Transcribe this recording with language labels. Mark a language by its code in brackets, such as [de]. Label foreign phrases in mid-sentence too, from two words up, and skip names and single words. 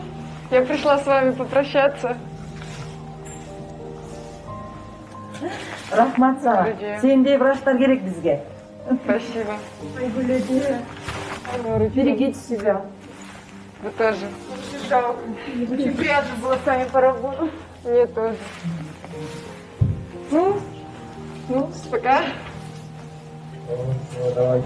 [ru] Я пришла с вами попрощаться. [kk] Рахмат саған. Сендей врачтар керек бізге. [ru] Спасибо. Берегите себя. Вы тоже. Очень приятно было с вами поработать. Мне тоже. Ну, пока. Давай.